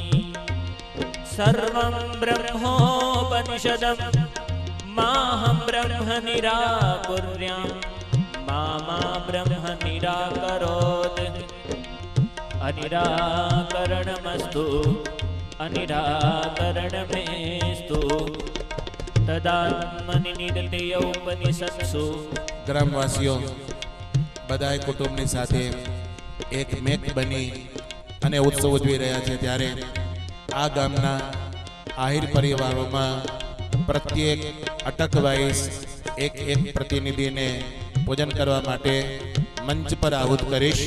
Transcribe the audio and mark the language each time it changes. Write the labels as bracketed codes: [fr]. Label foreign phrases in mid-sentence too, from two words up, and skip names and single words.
[sa] सर्वं ब्रह्मोपनिषदं माहं ब्रह्म निराकुर्यां मा ब्रह्म निराकरोत्। अनिराकरणमस्तु अनिराकरणमेस्तु तदात्मनिर्णयोपनिषत्सु। [gu] ગ્રામવાસીઓ બધાય કુટુંબની સાથે એક મેક બની અને ઉત્સવ ઉજવી રહ્યા છે, ત્યારે આ ગામના આહિર પરિવારોમાં પ્રત્યેક અટક વાઇસ એક એક પ્રતિનિધિને પૂજન કરવા માટે મંચ પર આહુત કરીશ।